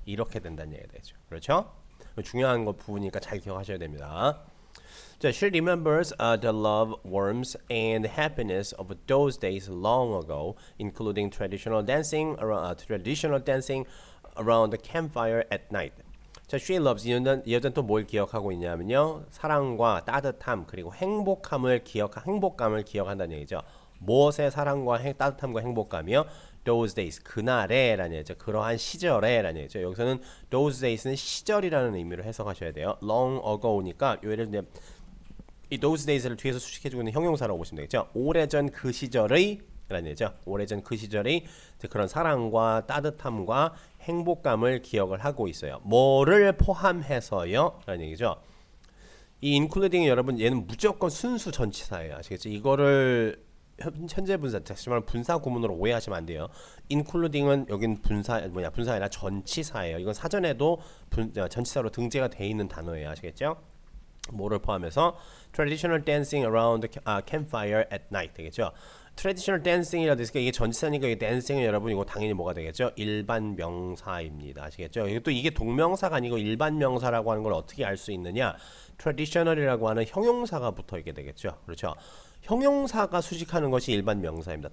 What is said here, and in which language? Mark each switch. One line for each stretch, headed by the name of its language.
Korean: 이렇게 된다는 얘기가 되죠. 그렇죠? 중요한 거 부분이니까 잘 기억하셔야 됩니다.
English: 자, she remembers the love, warmth, and happiness of those days long ago, including traditional dancing around the campfire at night.
Korean: 자,
English: she loves
Korean: 이 여자는 또 뭘 기억하고 있냐면요, 사랑과 따뜻함 그리고 행복감을 기억한다는 얘기죠. 무엇의 사랑과 따뜻함과 행복감이요?
English: Those days
Korean: 그날에라는 얘기죠. 그러한 시절에라는 얘기죠. 여기서는
English: those days
Korean: 는 시절이라는 의미로 해석하셔야 돼요.
English: long ago
Korean: 니까 요를 이제 이
English: those days
Korean: 를 뒤에서 수식해주고 있는 형용사라고 보시면 되겠죠. 오래전 그 시절의 라는 얘기죠. 오래전 그 시절의 그런 사랑과 따뜻함과 행복감을 기억을 하고 있어요. 뭐를 포함해서요? 라는 얘기죠. 이 including 여러분 얘는 무조건 순수 전치사예요. 아시겠죠? 이거를 현재 분사, 다시 말하면 분사 구문으로 오해하시면 안 돼요. including은 여긴 분사가 아니라 전치사예요. 이건 사전에도 전치사로 등재가 돼 있는 단어예요. 아시겠죠? 뭐를 포함해서
English: traditional dancing around the campfire at night
Korean: 되겠죠.
English: traditional dancing
Korean: 이라도 있으니까 이게 전치사니까 이게 dancing은 여러분 이거 당연히 뭐가 되겠죠? 일반 명사입니다. 아시겠죠? 또 이게 동명사가 아니고 일반 명사라고 하는 걸 어떻게 알 수 있느냐? traditional이라고 하는 형용사가 붙어 있게 되겠죠. 그렇죠? 형용사가 수식하는 것이 일반 명사입니다.